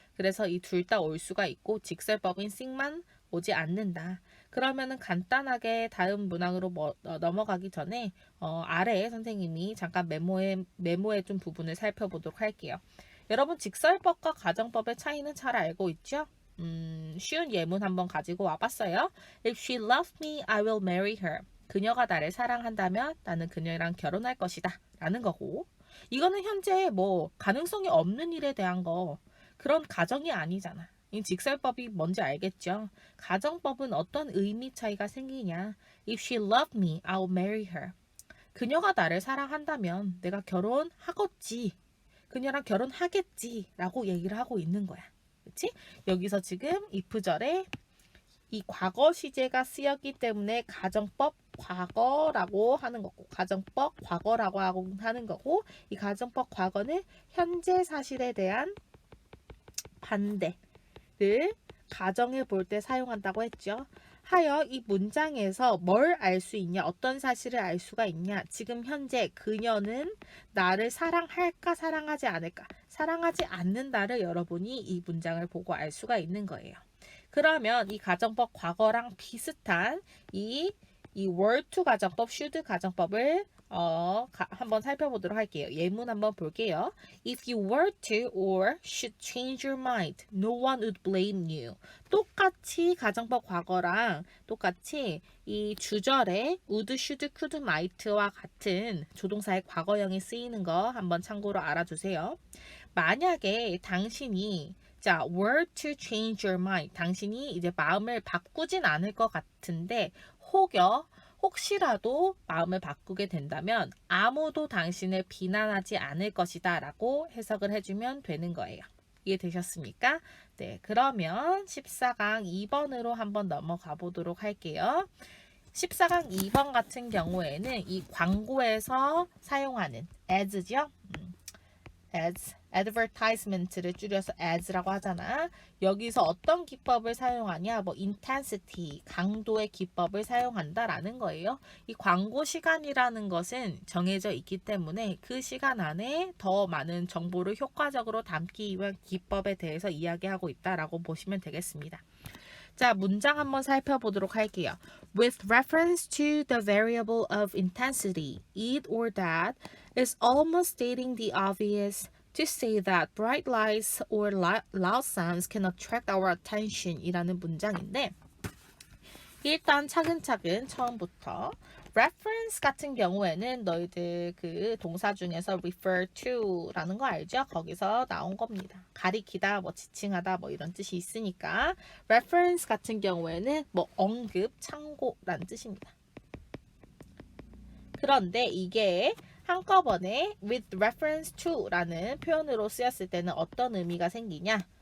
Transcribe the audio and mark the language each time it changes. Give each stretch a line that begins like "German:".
Korean: 그래서 이 둘 다 올 수가 있고 직설법인 sing만 오지 않는다. 그러면은 간단하게 다음 문항으로 넘어가기 전에 아래에 선생님이 잠깐 메모해 준 부분을 살펴보도록 할게요. 여러분 직설법과 가정법의 차이는 잘 알고 있죠? 쉬운 예문 한번 가지고 와봤어요.
English: If she loved me, I will marry her.
Korean: 그녀가 나를 사랑한다면 나는 그녀랑 결혼할 것이다. 라는 거고. 이거는 현재 뭐 가능성이 없는 일에 대한 거 그런 가정이 아니잖아. 이 직설법이 뭔지 알겠죠? 가정법은 어떤 의미 차이가 생기냐.
English: If she loved me, I'll marry her.
Korean: 그녀가 나를 사랑한다면 내가 결혼하겠지. 그녀랑 결혼하겠지. 라고 얘기를 하고 있는 거야. 그치? 여기서 지금 if절에 이 과거 시제가 쓰였기 때문에 가정법 과거라고 하는 거고 가정법 과거라고 하는 거고 이 가정법 과거는 현재 사실에 대한 반대를 가정해 볼 때 사용한다고 했죠. 하여 이 문장에서 뭘 알 수 있냐? 어떤 사실을 알 수가 있냐? 지금 현재 그녀는 나를 사랑할까 사랑하지 않을까? 사랑하지 않는다를 여러분이 이 문장을 보고 알 수가 있는 거예요. 그러면 이 가정법 과거랑 비슷한 이 were to 가정법, should 가정법을 한번 살펴보도록 할게요. 예문 한번 볼게요.
English: If you were to or should change your mind, no one would blame you.
Korean: 똑같이 가정법 과거랑 똑같이 이 주절에 would, should, could, might와 같은 조동사의 과거형이 쓰이는 거 한번 참고로 알아두세요. 만약에 당신이
English: were to change your mind.
Korean: 당신이 이제 마음을 바꾸진 않을 것 같은데 혹시라도 마음을 바꾸게 된다면 아무도 당신을 비난하지 않을 것이다 라고 해석을 해주면 되는 거예요. 이해되셨습니까? 네, 그러면 14강 2번으로 한번 넘어가 보도록 할게요. 14강 2번 같은 경우에는 이 광고에서 사용하는 as죠. as, advertisement를 줄여서 as라고 하잖아. 여기서 어떤 기법을 사용하냐? 뭐 intensity, 강도의 기법을 사용한다라는 거예요. 이 광고 시간이라는 것은 정해져 있기 때문에 그 시간 안에 더 많은 정보를 효과적으로 담기 위한 기법에 대해서 이야기하고 있다라고 보시면 되겠습니다. 자, 문장 한번 살펴보도록 할게요.
English: With reference to the variable of intensity, it or that is almost stating the obvious to say that bright lights or loud sounds can attract our attention
Korean: 이라는 문장인데 일단 차근차근 처음부터 reference 같은 경우에는 너희들 그 동사 중에서 refer to라는 거 알죠? 거기서 나온 겁니다. 가리키다, 뭐 지칭하다, 뭐 이런 뜻이 있으니까 reference 같은 경우에는 뭐 언급, 참고라는 뜻입니다. 그런데 이게 한꺼번에 with reference to라는 표현으로 쓰였을 때는 어떤 의미가 생기냐?